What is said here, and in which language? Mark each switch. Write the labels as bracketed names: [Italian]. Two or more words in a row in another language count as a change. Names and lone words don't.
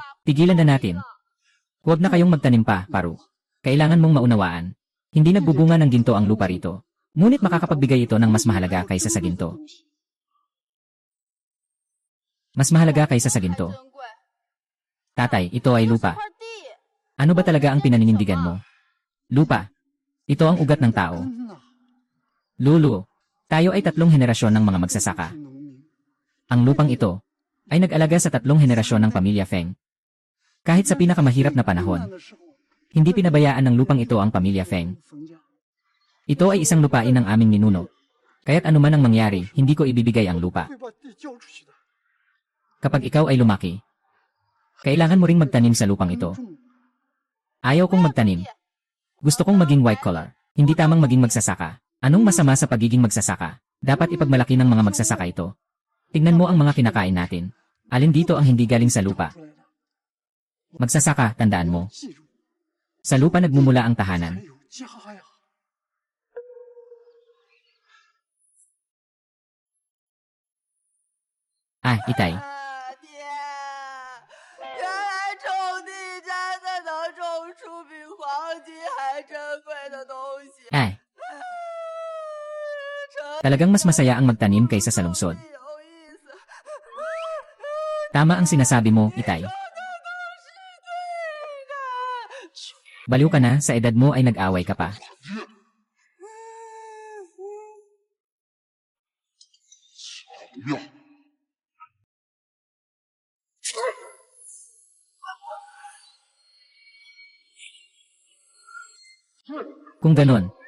[Filipino] Tigilan na natin. Huwag na kayong magtanim pa, Paru. Kailangan mong maunawaan. Hindi nagbubunga ng ginto ang lupa rito. Ngunit makakapagbigay ito ng mas mahalaga kaysa sa ginto. Mas mahalaga kaysa sa ginto. [Chinese] 珍贵， [Filipino] Tatay, ito ay [Chinese] 是 [Filipino] lupa. [Chinese] 块地。 [Filipino] Ano ba talaga ang pinaninindigan mo? Lupa. Ito ang ugat ng tao. Lulu, tayo ay 3 henerasyon ng mga magsasaka. Ang lupang ito ay nag-alaga sa 3 henerasyon ng pamilya Feng. Kahit sa pinakamahirap na panahon, hindi pinabayaan ng lupang ito ang pamilya Feng. Ito ay isang lupain ng aming ninuno. Kaya't anuman ang mangyari, hindi ko ibibigay ang lupa. [Chinese] 会把地交出去的。 [Filipino] Kapag ikaw ay lumaki, kailangan mo ring magtanim sa lupang ito. Ayaw kong magtanim. Gusto kong maging [English] white collar. [Filipino] Hindi tamang maging magsasaka. Anong masama sa pagiging magsasaka? Dapat ipagmalaki ng mga magsasaka ito. Tingnan mo ang mga kinakain natin. Alin dito ang hindi galing sa lupa? Magsasaka, tandaan mo. [Chinese] 记住， [Filipino] Sa lupa nagmumula ang tahanan. [Chinese] 还有家呀。 [Filipino] Ah, Itay. [Chinese] 爹，原来种地真的能种出比黄金还珍贵的东西。 [Filipino] Ay, [Chinese] 真 [Filipino] talagang mas masaya ang magtanim kaysa sa lungsod. [Chinese] 有意思。 [Filipino] Tama ang sinasabi mo, Itay. Baliw ka na, sa edad mo ay nag-away ka pa. Kung ganun.